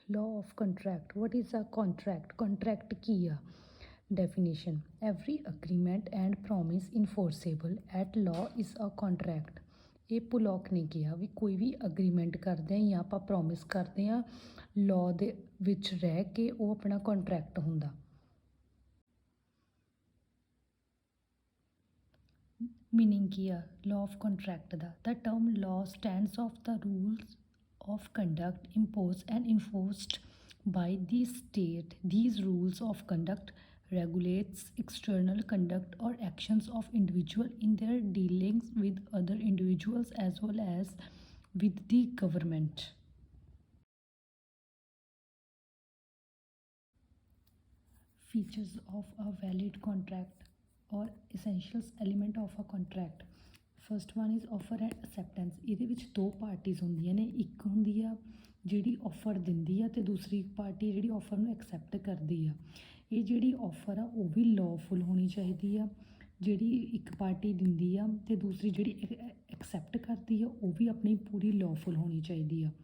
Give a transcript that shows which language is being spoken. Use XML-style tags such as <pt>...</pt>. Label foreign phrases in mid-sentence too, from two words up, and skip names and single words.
<en>law of contract. What is a contract? Contract</en> <pa>ਕੀ ਆ?</pa> <en>Definition: every agreement and promise enforceable at law is a contract.</en> <pa>ਇਹ ਪੁਲੋਕ ਨੇ ਕਿਹਾ ਵੀ ਕੋਈ ਵੀ ਅਗਰੀਮੈਂਟ ਕਰਦੇ ਹਾਂ ਜਾਂ ਆਪਾਂ ਪ੍ਰੋਮਿਸ ਕਰਦੇ ਹਾਂ ਲਾਅ ਦੇ ਵਿੱਚ ਰਹਿ ਕੇ ਉਹ ਆਪਣਾ ਕੰਟਰੈਕਟ ਹੁੰਦਾ। ਮੀਨਿੰਗ ਕੀ ਆ</pa> <en>law of contract</en> <pa>ਦਾ?</pa> <en>the term law stands of the rules of conduct imposed and enforced by the state. These rules of conduct regulates external conduct or actions of individual in their dealings with other individuals as well as with the government. Features of a valid contract or essentials element of a contract. first one is offer and acceptance.</en> <pa>ਇਹਦੇ ਵਿੱਚ ਦੋ ਪਾਰਟੀਜ਼ ਹੁੰਦੀਆਂ ਨੇ, ਇੱਕ ਹੁੰਦੀ ਆ ਜਿਹੜੀ ਆਫਰ ਦਿੰਦੀ ਆ ਅਤੇ ਦੂਸਰੀ ਪਾਰਟੀ ਜਿਹੜੀ ਆਫਰ ਨੂੰ ਐਕਸੈਪਟ ਕਰਦੀ ਆ। ਇਹ ਜਿਹੜੀ ਆਫਰ ਆ ਉਹ ਵੀ ਲਾਅਫੁਲ ਹੋਣੀ ਚਾਹੀਦੀ ਆ, ਜਿਹੜੀ ਇੱਕ ਪਾਰਟੀ ਦਿੰਦੀ ਆ ਅਤੇ ਦੂਸਰੀ ਜਿਹੜੀ ਐਕਸੈਪਟ ਕਰਦੀ ਆ ਉਹ ਵੀ ਆਪਣੀ ਪੂਰੀ ਲਾਅਫੁਲ ਹੋਣੀ ਚਾਹੀਦੀ ਆ।</pa>